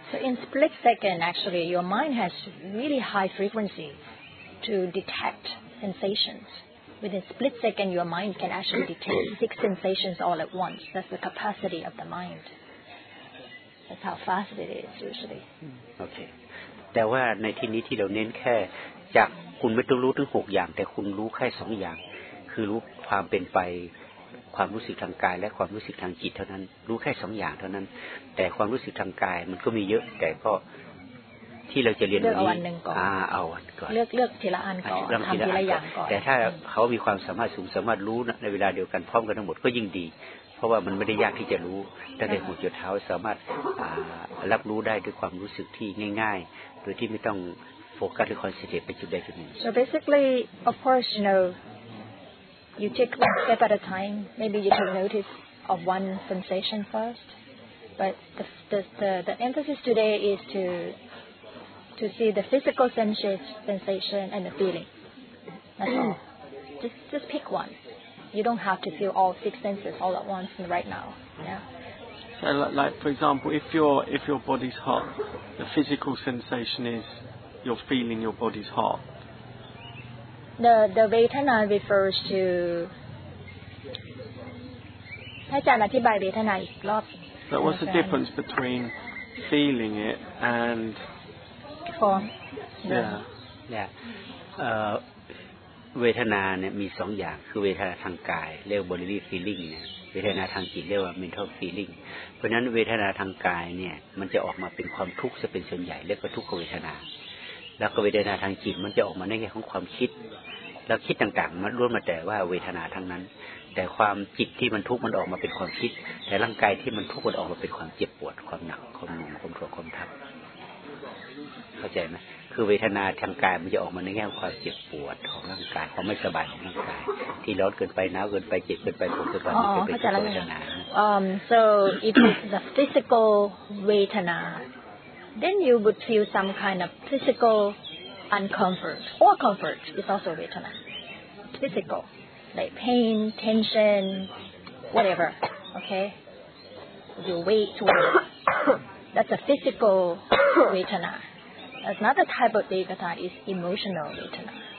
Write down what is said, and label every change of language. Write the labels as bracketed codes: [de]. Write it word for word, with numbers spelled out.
[en] So in split second actually your mind has really high frequency to detect sensations Within split second, your mind can actually detect six sensations all at once. That's the capacity of the mind. That's how fast it is usually. Okay. [th] แต่ว่าในที่นี้ที่เราเน้นแค่จากคุณไม่ต้องรู้ถึงหกอย่างแต่คุณรู้แค่สองอย่างคือรู้ความเป็นไปความรู้สึกทางกายและความรู้สึกทางจิตเท่านั้นรู้แค่สองอย่างเท่านั้นแต่ความรู้สึกทางกายมันก็มีเยอะแต่ก็ที่เราจะเรียน วันนี้ อ่าเอาวันก่อน เลือกเลือกทีละอันก่อนทำทีละอย่างก่อน แต่ถ้าเขามีความสามารถสูงสามารถรู้ในเวลาเดียวกันพร้อมกันทั้งหมดก็ยิ่งดีเพราะว่ามันไม่ได้ยากที่จะรู้ตั้งแต่หัวจนเท้าสามารถรับรู้ได้ด้วยความรู้สึกที่ง่ายๆโดยที่ไม่ต้องโฟกัสหรือคอนเซนเทรตไปจุดใดจุดหนึ่ง [en] So basically of course you know you take one step at a time maybe you can notice of one sensation first but the the the, the emphasis today is to to see the physical sensation and the feeling. That's all. Just, just pick one. You don't have to feel all six senses all at once right now. Yeah. So, like, like for example, if your if your body's hot, the physical sensation is you're feeling your body's hot. The the vedana refers to. [th] ให้อาจารย์อธิบายเวทนาอีกรอบ [en] So what's the difference between feeling it and form yeah [th] yeah เอ่อเวทนาเนี่ยมีสองอย่างคือเวทนาทางกายเรียก [en] bodily feeling [th] นะเวทนาทางจิตเรียกว่า [en] mental feeling [th] เพราะฉะนั้นเวทนาทางกายเนี่ยมันจะออกมาเป็นความทุกข์จะเป็นส่วนใหญ่เรียกว่าทุกขเวทนาแล้วก็เวทนาทางจิตมันจะออกมาในแง่ของความคิดแล้วคิดต่างๆมันล้วนมาแต่ว่าเวทนาทั้งนั้นแต่ความจิตที่มันทุกข์มันออกมาเป็นความคิดแต่ร่างกายที่มันทุกข์มันออกมาเป็นความเจ็บปวดความหนักความหน่วงความทุกข์ความทับ เข้าใจไหมคือเวทนาทางกายมันจะออกมาในแง่ความเจ็บปวดของร่างกายความไม่สบายของร่างกายที่ร้อนเกินไปหนาวเกินไปเจ็บเกินไปปวดเกินไปนี่เป็นเวทนา [en] um so it is the physical เวทนา then you would feel some kind of physical uncomfort or comfort is also เวทนา physical like pain tension whatever okay you wait to that's a physical เวทนาAnother type of vedana is emotional vedana.